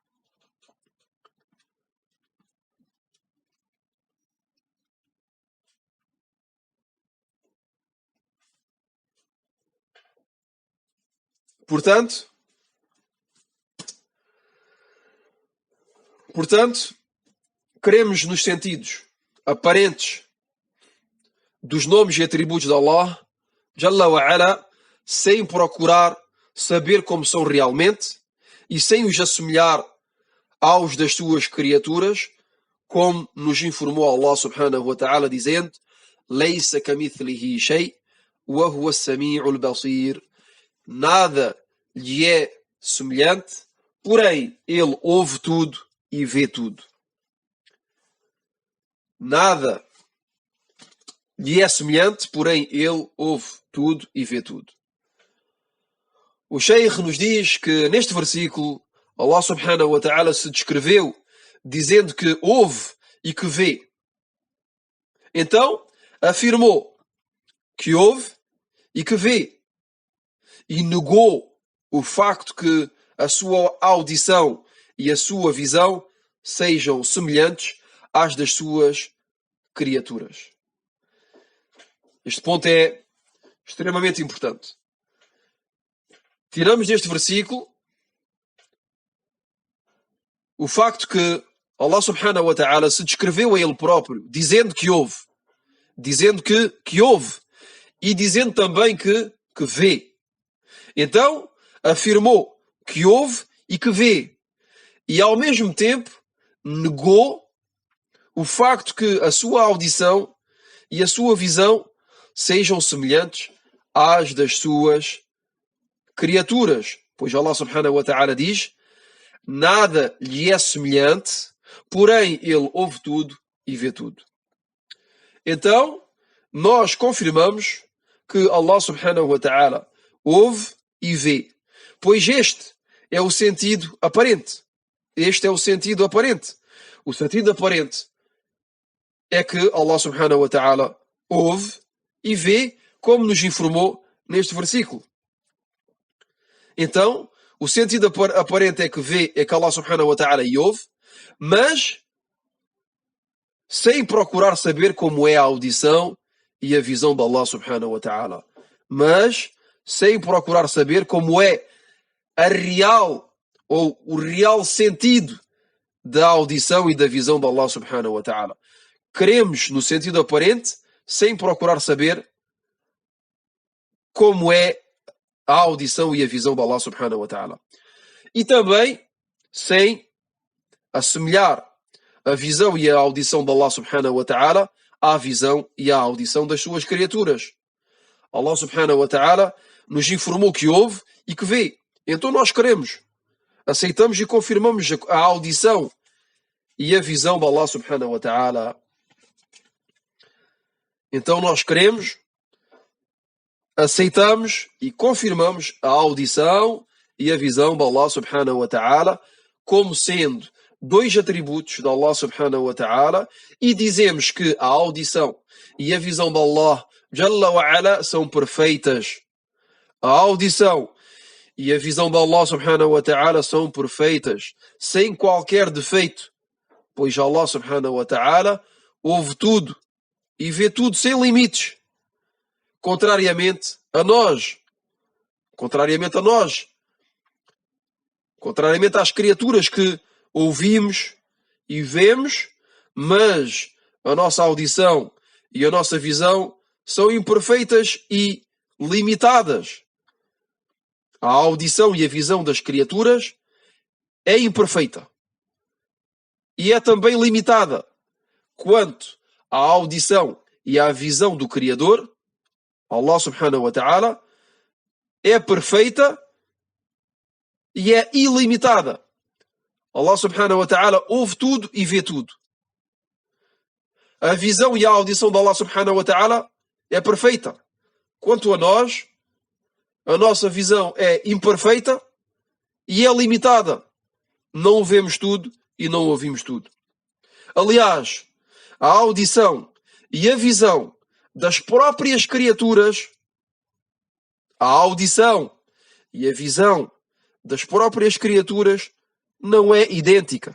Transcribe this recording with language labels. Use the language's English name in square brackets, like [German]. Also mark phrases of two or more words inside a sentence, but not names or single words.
[Portuguese] Portanto, cremos nos sentidos aparentes dos nomes e atributos de [Arabic] الله جل وعلا, [Portuguese] sem procurar saber como são realmente e sem os assemelhar aos das suas criaturas, como nos informou Allah [Arabic] سبحانه وتعالى [Portuguese] dizendo: [Arabic] ليس كمثله شيء وهو السميع البصير. [Portuguese] Nada lhe é semelhante, porém ele ouve tudo e vê tudo. Nada lhe é semelhante, porém ele ouve tudo e vê tudo. O Sheikh nos diz que neste versículo Allah [Arabic] سبحانه وتعالى [Portuguese] se descreveu dizendo que ouve e que vê. Então afirmou que ouve e que vê. E negou o facto que a sua audição e a sua visão sejam semelhantes às das suas criaturas. Este ponto é extremamente importante. Tiramos deste versículo o facto que Allah [Arabic] سبحانه وتعالى [Portuguese] se descreveu a ele próprio, dizendo que ouve, dizendo que ouve e dizendo também que vê. Então, afirmou que ouve e que vê. E ao mesmo tempo negou o facto que a sua audição e a sua visão sejam semelhantes às das suas criaturas. Pois Allah [Arabic] سبحانه وتعالى [Portuguese] diz: nada lhe é semelhante, porém ele ouve tudo e vê tudo. Então, nós confirmamos que Allah [Arabic] سبحانه وتعالى [Portuguese] ouve e vê. Pois este é o sentido aparente. Este é o sentido aparente. O sentido aparente é que Allah [Arabic] سبحانه وتعالى [Portuguese] ouve e vê, como nos informou neste versículo. Então, o sentido aparente é que vê, é que Allah [Arabic] سبحانه وتعالى [Portuguese] ouve, mas sem procurar saber como é a audição e a visão de Allah [Arabic] سبحانه وتعالى. [Portuguese] Mas sem procurar saber como é a real ou o real sentido da audição e da visão de Allah [Arabic] سبحانه وتعالى. [Portuguese] Queremos no sentido aparente sem procurar saber como é a audição e a visão de Allah [Arabic] سبحانه وتعالى. [Portuguese] E também sem assemelhar a visão e a audição de Allah [Arabic] سبحانه وتعالى [Portuguese] à visão e à audição das suas criaturas. Allah [Arabic] سبحانه وتعالى [Portuguese] nos informou que ouve e que vê. Então nós queremos, aceitamos e confirmamos a audição e a visão de Allah [Arabic] سبحانه وتعالى. [Portuguese] Então nós queremos, aceitamos e confirmamos a audição e a visão de Allah [Arabic] سبحانه وتعالى [Portuguese] como sendo dois atributos de Allah [Arabic] سبحانه وتعالى [Portuguese] e dizemos que a audição e a visão de Allah [Arabic] جل وعلا [Portuguese] são perfeitas. A audição e a visão de Allah [Arabic] سبحانه وتعالى [Portuguese] são perfeitas, sem qualquer defeito, pois Allah [Arabic] سبحانه وتعالى [Portuguese] ouve tudo e vê tudo sem limites. Contrariamente a nós, contrariamente às criaturas que ouvimos e vemos, mas a nossa audição e a nossa visão são imperfeitas e limitadas. A audição e a visão das criaturas é imperfeita e é também limitada, quanto à audição e à visão do Criador, [Arabic] الله سبحانه وتعالى, [Portuguese] é perfeita e é ilimitada. Allah [Arabic] سبحانه وتعالى [Portuguese] ouve tudo e vê tudo. A visão e a audição de Allah [Arabic] سبحانه وتعالى [Portuguese] é perfeita. Quanto a nós, a nossa visão é imperfeita e é limitada. Não vemos tudo e não ouvimos tudo. Aliás, a audição e a visão das próprias criaturas, a audição e a visão das próprias criaturas não é idêntica.